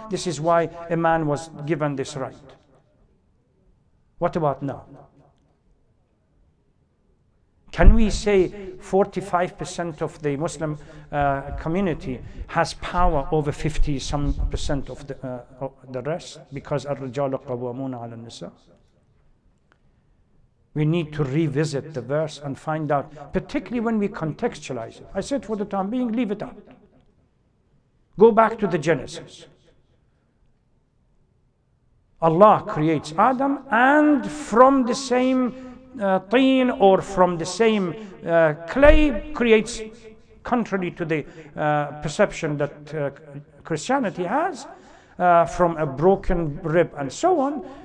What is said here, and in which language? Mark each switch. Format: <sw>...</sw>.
<en>This is why a man was given this right. What about now? Can we say 45% of the Muslim community has power over 50% of the rest? Because</en> <ar>الرجال قوامون على النساء.</ar> <en>We need to revisit the verse and find out, particularly when we contextualize it. I said for the time being, leave it out. Go back to the Genesis. Allah creates Adam, and from the same teen or from the same clay creates, contrary to the perception that Christianity has, from a broken rib and so on.</en>